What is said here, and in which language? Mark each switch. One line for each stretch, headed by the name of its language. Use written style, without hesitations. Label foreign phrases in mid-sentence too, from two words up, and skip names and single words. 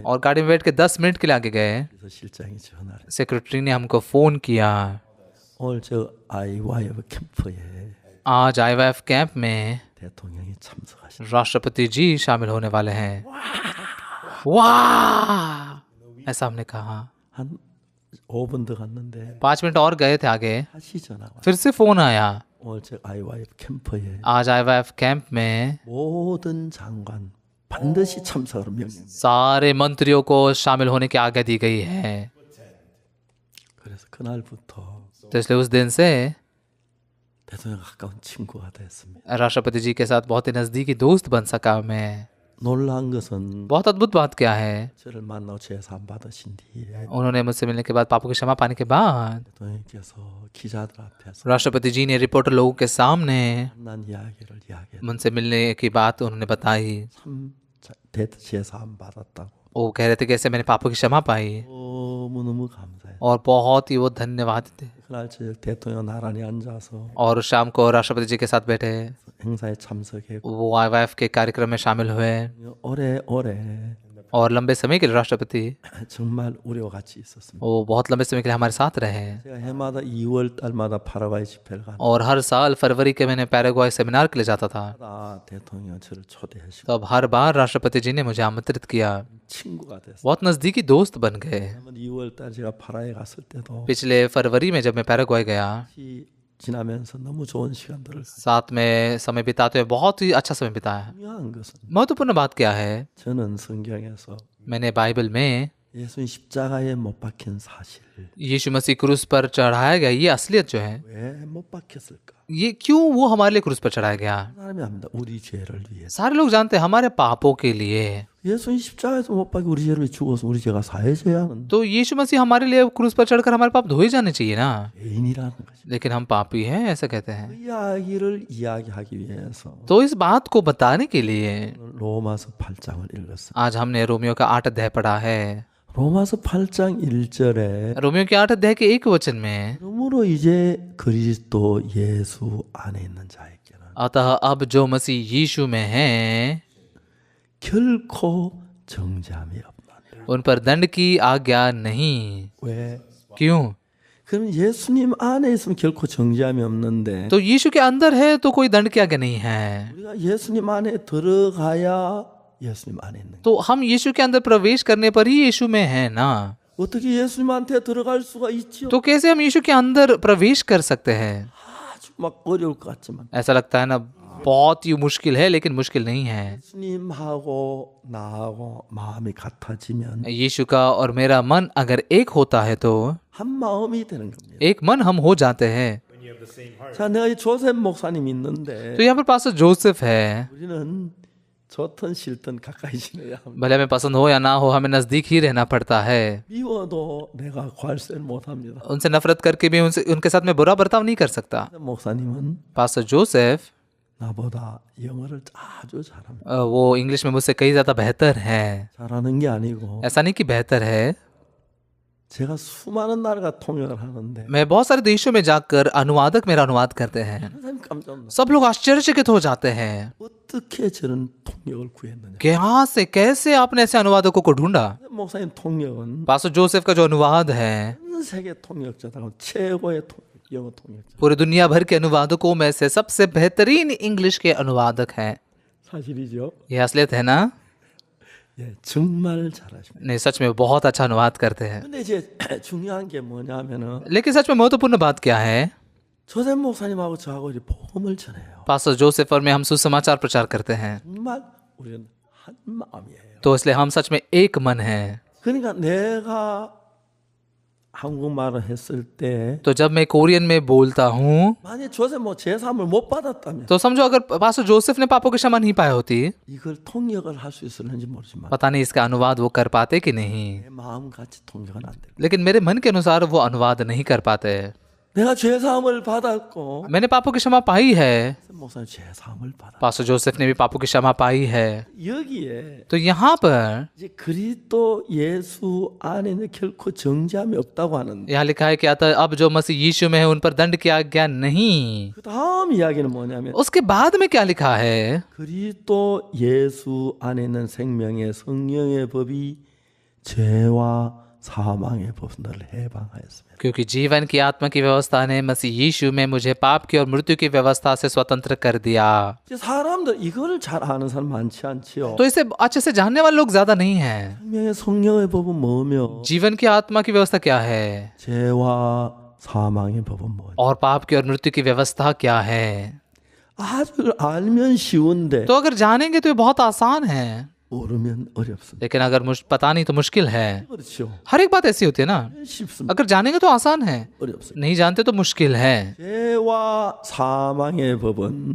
Hindi: और गाड़ी में बैठ के 10 मिनट के लिए आगे गए।
Korean: 그래서 실장이 전화를 했어요.
Hindi: सेक्रेटरी ने हमको फ़ोन किया।
Korean: 오늘 저 IYF 캠프에
Hindi: आज IYF कैंप में
Korean: 대통령이 참석하신.
Hindi: राष्ट्रपति जी शामिल होने वाले हैं। वाह, ऐसा हमने कहा।
Korean: 한 5분 더 갔는데
Hindi: 5 मिनट और गए थे आगे,
Korean: 다시 전화가.
Hindi: फिर से फोन आया।
Korean: 오늘 제 IYF 캠프에
Hindi: आज IYF कैंप में
Korean: 모든 장관 반드시 참석을 명령.
Hindi: सारे मंत्रियों को शामिल होने की आज्ञा दी गई है।
Korean: 그래서 그날부터
Hindi: तो इसलिए उस दिन से
Korean: 대통령 가까운 친구가 됐습니다.
Hindi: राष्ट्रपति जी के साथ बहुत ही नजदीकी दोस्त बन सका मैं।
Korean: 놀라운 것은
Hindi: बहुत अद्भुत बात क्या है,
Korean: 저를 만나고 제사함 받으신 뒤에
Hindi: उन्होंने मुझसे मिलने के बाद, पापों की क्षमा पाने के बाद,
Korean: 대통령께서 기자들 앞에서
Hindi: राष्ट्रपति जी ने रिपोर्टर लोगों के सामने
Korean: 난 이야기를 이야기했다.
Hindi: मुझसे मिलने की बात उन्होंने बताई।
Korean: 참 제사함 받았다고.
Hindi: वो कह रहे थे कैसे मैंने पापों की क्षमा पाई,
Korean: 너무너무 감사해.
Hindi: और बहुत ही वो धन्यवाद थे।
Korean: 그날 저녁 대통령 나란히 앉아서
Hindi: और शाम को राष्ट्रपति जी के साथ बैठे,
Korean: 행사에 참석했고
Hindi: वो IYF के कार्यक्रम में शामिल हुए,
Korean: 오래
Hindi: और लंबे समय के लिए राष्ट्रपति
Korean: 정말 우리와 같이 있었습니다.
Hindi: वो बहुत लंबे समय के लिए हमारे साथ रहे।
Korean: 제가 해마다 2월 달마다 파라과이 집회를 가는
Hindi: और हर साल फरवरी के महीने पैराग्वाई सेमिनार के लिए जाता था।
Korean: 다 대통령 저를 초대하시고
Hindi: तो अब हर बार राष्ट्रपति जी ने मुझे आमंत्रित किया,
Korean: 친구가 됐어요.
Hindi: बहुत नजदीकी दोस्त बन गए।
Korean: 2월 달 제가 파라에 갔을 때도
Hindi: पिछले फरवरी में जब मैं पैराग्वाई गया,
Korean: 같이 지나면서 너무 좋은 시간들을
Hindi: साथ में समय बिताते हुए बहुत ही अच्छा समय बिताया।
Korean: 중요한 것은
Hindi: महत्वपूर्ण बात क्या है,
Korean: 저는 성경에서
Hindi: मैंने बाइबल में
Korean: 예수님 십자가에 못 박힌 사실
Hindi: यीशु मसीह क्रूस पर चढ़ाया गया, ये असलियत जो है,
Korean: 왜 못 박혔을까?
Hindi: ये क्यों वो हमारे लिए क्रूस पर चढ़ाया गया।
Korean: 사람이 압니다. 우리 죄를 위해서.
Hindi: सारे लोग जानते हैं हमारे पापों के लिए।
Korean: 예수님 십자가에서 못 박혀 우리 죄를 죽어서 우리 죄가 사해져야 하는
Hindi: तो यीशु मसीह हमारे लिए क्रूस पर चढ़कर हमारे पाप धोए जाने चाहिए ना,
Korean: 죄인이라는 거죠.
Hindi: लेकिन हम पापी हैं ऐसा कहते हैं।
Korean: 그 이야기를 이야기하기 위해서
Hindi: तो इस बात को बताने के लिए
Korean: 로마서 8장을 읽었습니다.
Hindi: आज हमने रोमियो का 8 अध्याय पढ़ा है।
Korean: 로마서 8장 1절에
Hindi: रोमियो के 8 अध्याय के एक वचन में,
Korean: 그러므로 이제 그리스도 예수 안에 있는 자에게는
Hindi: अतः अब जो मसीह यीशु में हैं
Korean: 결코 정죄함이 없나니.
Hindi: उन पर दंड की आज्ञा नहीं।
Korean: 왜?
Hindi: क्यों?
Korean: 그럼 예수님 안에 있으면 결코 정죄함이 없는데
Hindi: तो यीशु के अंदर है तो कोई दंड की आज्ञा नहीं है।
Korean: 우리가 예수님 안에 들어가야 예수님 안에 있는.
Hindi: तो हम यीशु के अंदर प्रवेश करने पर ही यीशु में है ना।
Korean: 어떻게 예수님한테 들어갈 수가 있지요?
Hindi: तो कैसे हम यीशु के अंदर प्रवेश कर सकते हैं?
Korean: 아주 막 어려울 것 같지만
Hindi: ऐसा लगता है ना बहुत ही मुश्किल है, लेकिन मुश्किल नहीं है।
Korean: 예수님하고 나하고 마음이 같아지면
Hindi: यीशु का और मेरा मन अगर एक होता है तो
Korean: 한 마음이 되는 겁니다.
Hindi: एक मन हम हो जाते हैं।
Korean: 자, 내가 이 조셉 목사님 있는데
Hindi: तो यहाँ पर पास्टर जोसेफ है।
Korean: 우리는 좋든 싫든 가까이 지내야 합니다.
Hindi: भले हमें पसंद हो या ना हो, हमें नजदीक ही रहना पड़ता है।
Korean: 미워도 내가 괄세를 못합니다.
Hindi: उनसे नफरत करके भी उनके साथ में बुरा बर्ताव नहीं कर सकता।
Korean: 목사님은
Hindi: पास्टर जोसेफ
Korean: 나보다 영어를 아주 잘합니다.
Hindi: वो इंग्लिश में मुझसे कहीं ज्यादा बेहतर है।
Korean: 잘하는 게 아니고
Hindi: ऐसा नहीं कि बेहतर है,
Korean: 제가 수많은 나라가 통역을 하는데
Hindi: मैं बहुत सारे देशों में जाकर अनुवादक मेरा अनुवाद करते हैं।
Korean: 선생님 깜짝 놀랐어요.
Hindi: सब लोग आश्चर्यचकित हो जाते हैं
Korean: 어떻게 저런 통역을 구했느냐.
Hindi: कि यहाँ से कैसे आपने ऐसे अनुवादकों को ढूंढा।
Korean: 목사님 통역은
Hindi: पास्टर जोसेफ का जो अनुवाद है
Korean: 전 세계 통역자다고 최고의 영어 통역자.
Hindi: पूरी दुनिया भर के अनुवादकों में से सबसे बेहतरीन इंग्लिश के अनुवादक हैं।
Korean: 사실이죠?
Hindi: ये असलियत है ना?
Korean: 예, 정말 잘하십니다.
Hindi: नहीं, सच में बहुत अच्छा अनुवाद करते हैं।
Korean: 근데 이제 중요한 게 뭐냐면은
Hindi: लेकिन सच में महत्वपूर्ण बात क्या है,
Korean: 조셉 목사님하고 저하고 이제 복음을 전해요.
Hindi: पास्टर जोसेफ और मैं हम सुसमाचार प्रचार करते हैं।
Korean: 정말 우리는 한 마음이에요.
Hindi: तो इसलिए हम सच में एक मन है।
Korean: 그러니까 내가 한국말을 했을 때
Hindi: तो जब मैं कोरियन में बोलता हूँ
Korean: 만약 조셉 뭐 제3을 못 받았다면
Hindi: तो समझो अगर पास्टर जोसेफ ने पापों की क्षमा नहीं पाई होती,
Korean: 이걸 통역을 할 수 있을는지 모르지만
Hindi: पता नहीं इसका अनुवाद वो कर पाते कि नहीं,
Korean: 내 마음같이 통역은 안 돼.
Hindi: लेकिन मेरे मन के अनुसार वो अनुवाद नहीं कर पाते।
Korean: 내가 죄사함을 받았고
Hindi: मैंने पापों की क्षमा पाई है,
Korean: 목사님 죄사함을 받아.
Hindi: पास्टर जोसेफ ने भी पापों की क्षमा पाई है।
Korean: 여기에
Hindi: तो यहाँ पर
Korean: 이제 그리스도 예수 안에는 결코 정죄함이 없다고 하는데
Hindi: यहाँ लिखा है कि अतः अब जो मसीह यीशु में है उन पर दंड की आज्ञा नहीं।
Korean: 그 다음 이야기는 뭐냐면
Hindi: उसके बाद में क्या लिखा है,
Korean: 그리스도 예수 안에 있는 생명의 성령의 법이 죄와 사망의 법을 해방하였습니다.
Hindi: क्योंकि जीवन की आत्मा की व्यवस्था ने मसीह यीशु में मुझे पाप की और मृत्यु की व्यवस्था से स्वतंत्र कर दिया।
Korean: 이제 사람들 이걸 잘 아는 사람 많지 않지요.
Hindi: तो इसे अच्छे से जानने वाले लोग ज्यादा नहीं हैं।
Korean: 생명의 성령의 법은 뭐며
Hindi: जीवन की आत्मा की व्यवस्था क्या है
Korean: 죄와 사망의 법은 뭐냐.
Hindi: और पाप की और मृत्यु की व्यवस्था क्या है।
Korean: 아주 알면 쉬운데
Hindi: तो अगर जानेंगे तो ये बहुत आसान है,
Korean: 모르면 어렵습니다.
Hindi: लेकिन अगर पता नहीं तो मुश्किल है।
Korean: 그렇죠.
Hindi: हर एक बात ऐसी होती है ना,
Korean: 쉽습니다.
Hindi: अगर जानेंगे तो आसान है,
Korean: 어렵습니다.
Hindi: नहीं जानते तो मुश्किल है।
Korean: 죄와 사망의 법은